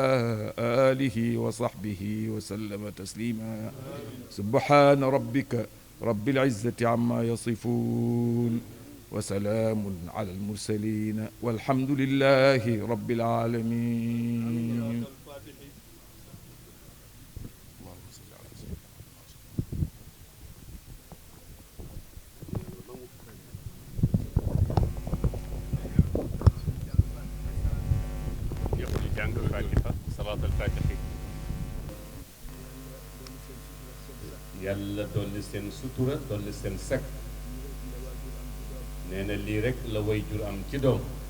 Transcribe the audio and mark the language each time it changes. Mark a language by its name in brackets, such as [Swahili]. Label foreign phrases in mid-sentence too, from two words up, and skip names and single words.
[Arabic] آله وصحبه وسلم تسليما سبحان ربك رب العزة عما يصفون وسلام على المرسلين والحمد لله رب العالمين [Wolof] jàng Fatiha salaatul Fatihi yàlla dolli seen sutura dolli seen sag nee na lii rek la way jur am ci doom